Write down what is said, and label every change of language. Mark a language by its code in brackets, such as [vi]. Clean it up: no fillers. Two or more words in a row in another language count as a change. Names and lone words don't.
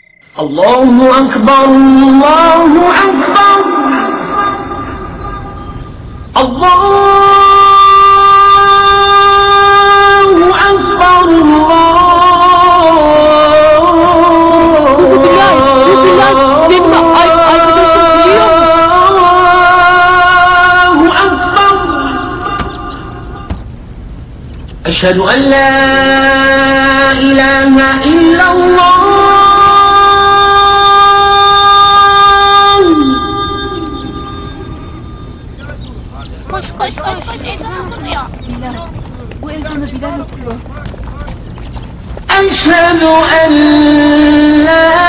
[ar] الله أكبر الله أكبر الله أكبر أشهد أن لا إله إلا الله [tr] Koş ezan okunuyor. Bilal, bu ezanı Bilal okuyor. [ar] أشهد أن لا